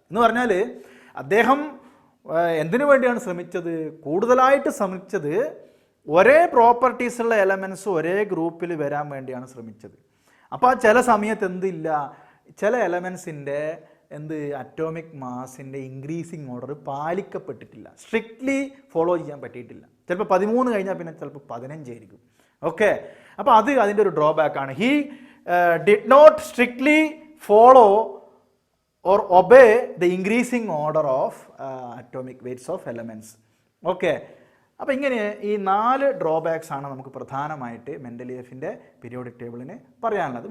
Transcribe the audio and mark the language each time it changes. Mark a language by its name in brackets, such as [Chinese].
[Malayalam] എന്ന് പറഞ്ഞാൽ അദ്ദേഹം എന്തിനു വേണ്ടിയാണ് കൂടുതലായിട്ട് ശ്രമിച്ചത് ഒരേ പ്രോപ്പർട്ടീസുള്ള എലമെൻറ്റ്സ് ഒരേ ഗ്രൂപ്പിൽ വരാൻ വേണ്ടിയാണ് ശ്രമിച്ചത്. അപ്പോൾ ആ ചില സമയത്ത് ചില എലമെൻസിൻ്റെ atomic മാസിൻ്റെ increasing order പാലിക്കപ്പെട്ടിട്ടില്ല, strictly follow ചെയ്യാൻ പറ്റിയിട്ടില്ല. ചിലപ്പോൾ 13 കഴിഞ്ഞാൽ പിന്നെ ചിലപ്പോൾ 15 ആയിരിക്കും. ഓക്കെ, അപ്പോൾ അതിൻ്റെ ഒരു ഡ്രോബാക്കാണ്. [English] He did not strictly follow or obey the increasing order of atomic weights of elements. [Malayalam] Okay, അപ്പോൾ ഇങ്ങനെ ഈ 4 ഡ്രോബാക്സ് ആണ് നമുക്ക് പ്രധാനമായിട്ട് മെൻഡലിയേഫിൻ്റെ പീരിയോഡിക് ടേബിളിന് പറയാനുള്ളത്.